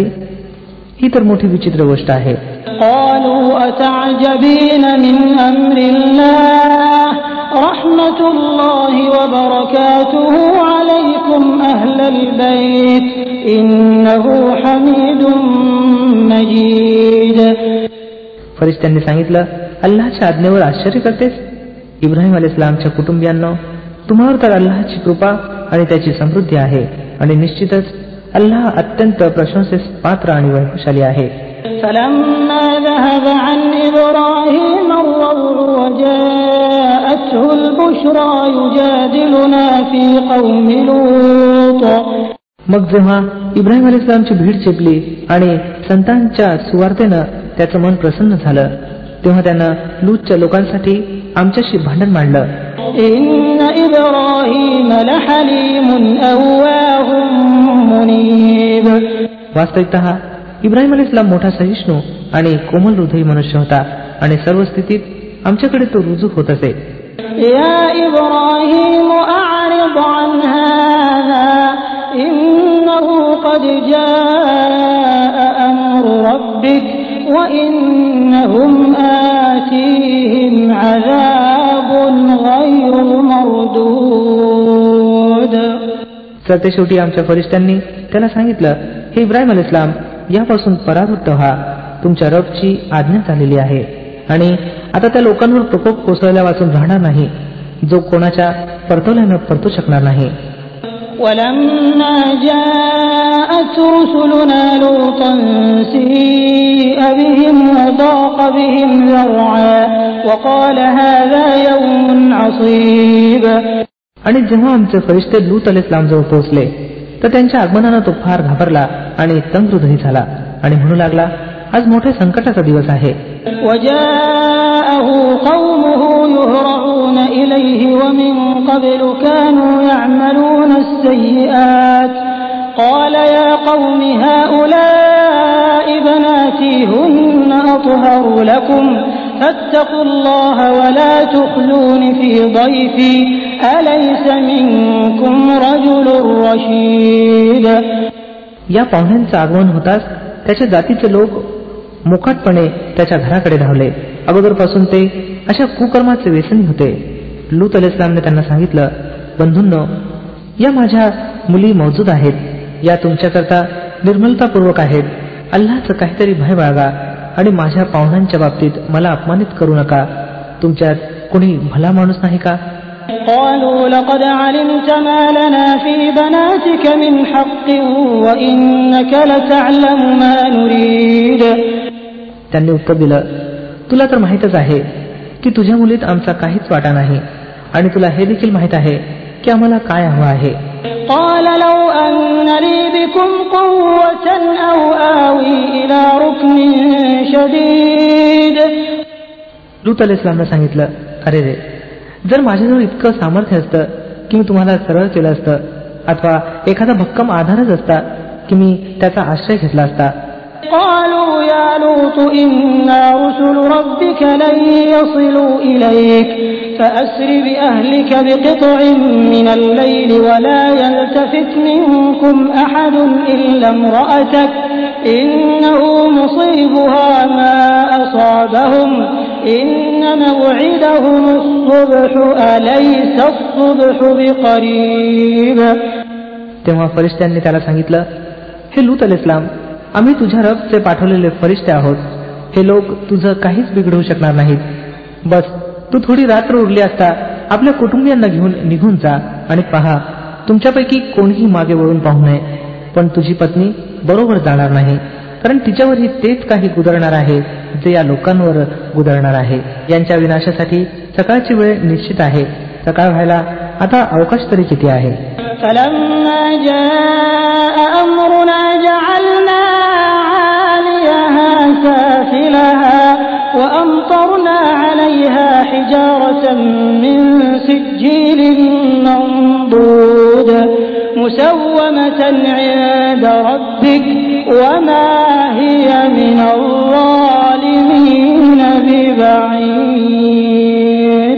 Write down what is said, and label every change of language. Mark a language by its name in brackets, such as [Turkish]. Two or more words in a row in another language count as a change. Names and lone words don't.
[Marathi] ही तर मोठी विचित्र गोष्ट आहे. [Arabic] قالوا أتعجبين من أمر الله رحمة الله وبركاته عليكم أهل البيت إنه حميد مجيد. [Marathi] फरिश्त्यांनी सांगितलं, अल्लाहच्या आज्ञेवर आश्चर्य करतेस? इब्राहिम अलैहिस्सलामच्या कुटुंबियांनो, तुम्हावर तर अल्लाहची कृपा आणि त्याची समृद्धी आहे आणि निश्चितच अल्लाह अत्यंत प्रशंसेस पात्र आणि वैभवशाली आहे. [Arabic] فلما ذهب عن إبراهيم الروع وجاءته البشرى يجادلنا في قوم لوط. [Marathi] मग जेव्हा इब्राहिम अलैहिस्सलामची भीड चेपली आणि संतांच्या सुवार्तेनं त्याचं मन प्रसन्न झालं, तेव्हा त्यानं लूतच्या लोकांसाठी आमच्याशी भांडण मांडलं. [Arabic] إن إبراهيم لحليم أواه منيب. [Marathi] वास्तविकतः इब्राहिम अलैहिस्सलाम मोठा सहिष्णू आणि कोमल हृदयी मनुष्य होता आणि सर्व स्थितीत आमच्याकडे तो रुजू होत असे. [Arabic] يا إبراهيم أعرض عن هذا إنه قد جاء أمر ربك وإنهم آتيهم عذاب غير مردود. [Marathi] तर ते शेवटी आमच्या फरिश्त्यांनी त्याला सांगितलं, हे इब्राहिम अलैहिस्सलाम, यापासून परावृत्त व्हा, तुमच्या रबची आज्ञा झालेली आहे आणि आता त्या लोकांवर प्रकोप कोसळल्या वाचून राहणार नाही जो कोणाच्या परतवल्यानं परतू शकणार नाही. [Arabic] ولما جاءت رسلنا لوطا سيء بهم وضاق بهم ذرعا وقال هذا يوم عصيب. [Marathi] आणि जेव्हा आमचे फरिश्ते लूत अलैहिस्सलाम जवळ पोहोचले तर त्यांच्या आगमनानं तो फार घाबरला आणि तंगहृदयी झाला आणि म्हणू लागला, आज मोठ्या संकटाचा दिवस आहे. [Arabic] وجاءه قومه يهرعون إليه ومن قبل كانوا يعملون السيئات قال يا قوم هؤلاء بناتي هن أطهر لكم فاتقوا الله ولا تخزون في ضيفي أليس منكم رجل رشيد. [Marathi] या पाहुण्यांचं आगमन होताच त्याच्या जातीचे लोक मोकाटपणे त्याच्या घराकडे धावले. अगोदरपासून ते अशा कुकर्माचे व्यसनी होते. लूत अलैहिस्सलामने त्यांना सांगितलं, बंधूंनो, या माझ्या मुली मौजूद आहेत, या तुमच्याकरता निर्मलतापूर्वक आहेत. अल्लाहचं काहीतरी भय बाळगा आणि माझ्या पाहुण्यांच्या बाबतीत मला अपमानित करू नका. तुमच्यात कोणी भला माणूस नाही का? [Arabic] قالوا لقد علمت ما لنا في بناتك من حق وإنك لتعلم ما نريد [Marathi] त्यांनी उत्तर दिलं, तुला तर माहीतच आहे की तुझ्या मुलीत आमचा काहीच वाटा नाही आणि तुला हे देखील माहीत आहे की आम्हाला काय हवं आहे. [Arabic] قال لو أن لي بكم قوة أو آوي إلى ركن شديد. [Marathi] लूत अलैहिस्सलामने सांगितलं, अरे रे, जर माझ्याजवळ इतकं सामर्थ्य असतं की मी तुम्हाला सरळ केलं असतं, अथवा एखादा भक्कम आधारच असता की मी त्याचा आश्रय घेतला असता. [Arabic] قالوا يا لوط إنا رسل ربك لن يصلوا إليك فأسر بأهلك بقطع من الليل ولا يلتفت منكم أحد إلا امرأتك إنه مصيبها ما أصابهم إن موعدهم الصبح أليس الصبح بقريب. [Marathi] तेव्हा फरिश्त्यांनी त्याला सांगितलं, हे लूत अलैहिस्सलाम, आम्ही तुझ्या रबचे पाठवलेले फरिश्ते आहोत. हे लोक तुझं काहीच बिघडवू शकणार नाहीत. बस तू थोडी रात्र उरली असता आपल्या कुटुंबियांना घेऊन निघून जा आणि पहा, तुमच्यापैकी कोणीही मागे वळून पाहू नये. पण तुझी पत्नी बरोबर जाणार नाही, कारण तिच्यावरही तेच काही गुदरणार आहे जे या लोकांवर गुदरणार आहे. यांच्या विनाशासाठी सकाळची वेळ निश्चित आहे. सकाळ व्हायला आता अवकाश तरी किती आहे. [Arabic] فلما جاء أمرنا جعلنا عاليها سافلها وأمطرنا عليها حجارة من سجيل منضود مسومة عند ربك وما هي من الظالمين ببعيد.